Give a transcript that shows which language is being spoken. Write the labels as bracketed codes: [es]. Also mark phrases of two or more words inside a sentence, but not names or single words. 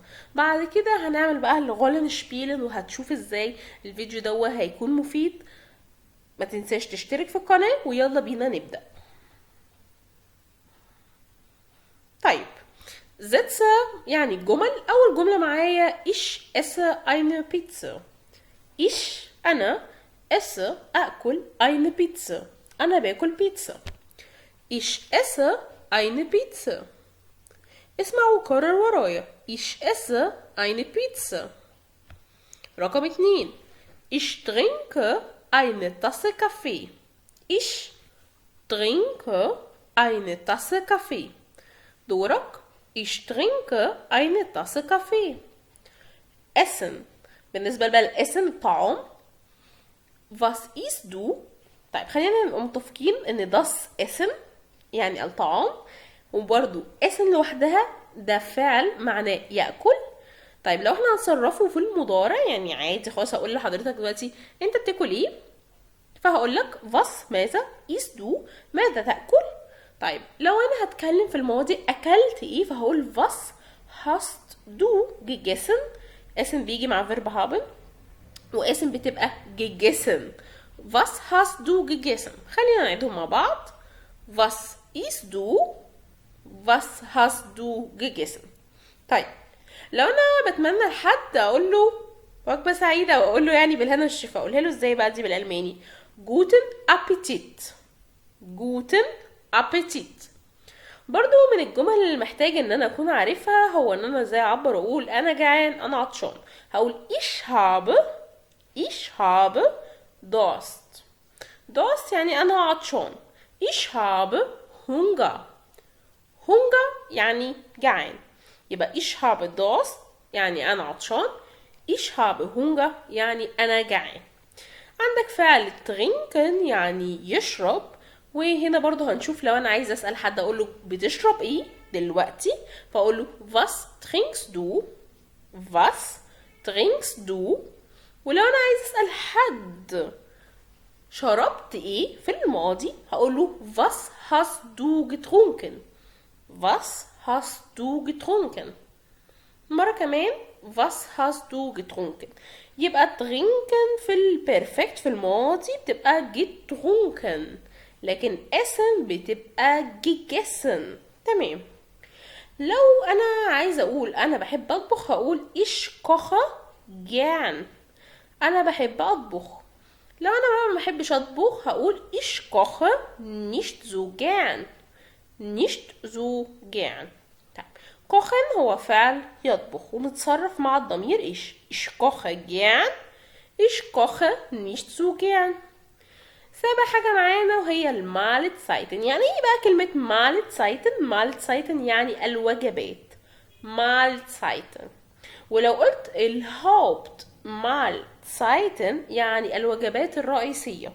[ar] بعد كده هنعمل بقى الغولن شبيلن، وهتشوف ازاي الفيديو هيكون مفيد. ما تنساش تشترك في القناة، ويلا بينا نبدأ. طيب، Sätze يعني الجمل. أول جملة معايا [de] ich esse eine Pizza. أنا esse أكل eine Pizza. [ar] أنا باكل بيتزا. [de] Ich esse eine Pizza. [ar] اسمع وكرر ورايا. [de] Ich esse eine Pizza. [ar] رقم 2. [de] Ich trinke eine Tasse Kaffee. Ich trinke eine Tasse Kaffee. [ar] دورك. [de] Ich trinke eine Tasse Kaffee. Essen. [ar] بالنسبة بقى للاسم الطعام. [de] Was isst du؟ [ar] طيب خلينا نبقى متفقين ان [de] das Essen [ar] يعني الطعام، وبرضو Essen لوحدها ده فعل معناه يأكل. طيب لو احنا هنصرفه في المضارع يعني عادي خلاص، هقول لحضرتك دلوقتي انت بتاكل ايه، فهقول لك was ماذا، [de] isst du [ar] ماذا تأكل. طيب لو انا هتكلم في الماضي اكلت ايه، فهقول [de] was hast du gegessen. [ar] اسم بيجي مع verb haben، واسم بتبقى gegessen. [de] was hast du gegessen. [ar] خلينا نعيدهم مع بعض. [de] was isst du، was hast du gegessen. [ar] طيب لو انا بتمنى لحد اقول له وجبة سعيدة، واقول له يعني بالهنا والشفا، اقولها له ازاي بقى دي بالالماني؟ [de] guten appetit. guten appetit. [ar] برضو من الجمل اللي محتاج ان انا اكون عارفها هو ان انا ازاي اعبر واقول انا جعان، انا عطشان. [de] هقول ich habe Durst. [ar] Durst يعني انا عطشان. [de] ich habe Hunger. [ar] Hunger يعني جعان. يبقى [de] ich habe Durst [ar] يعني انا عطشان. [de] ich habe Hunger [ar] يعني انا جعان. عندك فعل trinken يعني يشرب، وهنا برضو هنشوف لو انا عايزه اسال حد اقول له بتشرب ايه دلوقتي، فاقول له [de] was trinkst du. was trinkst du. [ar] ولو انا عايزه اسال حد شربت ايه في الماضي هقول له [de] was hast du getrunken. was hast du getrunken. [ar] مرة كمان [de] was hast du getrunken. [ar] يبقى trinken في البرفكت في الماضي بتبقى getrunken، لكن essen بتبقى gegessen. تمام. لو انا عايزه اقول انا بحب اطبخ هقول [de] ich koche gern. [ar] انا بحب اطبخ. لو انا بقى ما بحبش اطبخ هقول [de] ich koche nicht so gern. nicht so gern. [ar] طيب kochen هو فعل يطبخ ومتصرف مع الضمير [de] ich koche gern. ich koche nicht so gern. [ar] سابع حاجة معانا وهي المالتسايتن. يعني ايه بقى كلمة مالتسايتن؟ مالتسايتن يعني الوجبات. مالتسايتن. ولو قلت الهوبت مالتسايتن يعني الوجبات الرئيسية.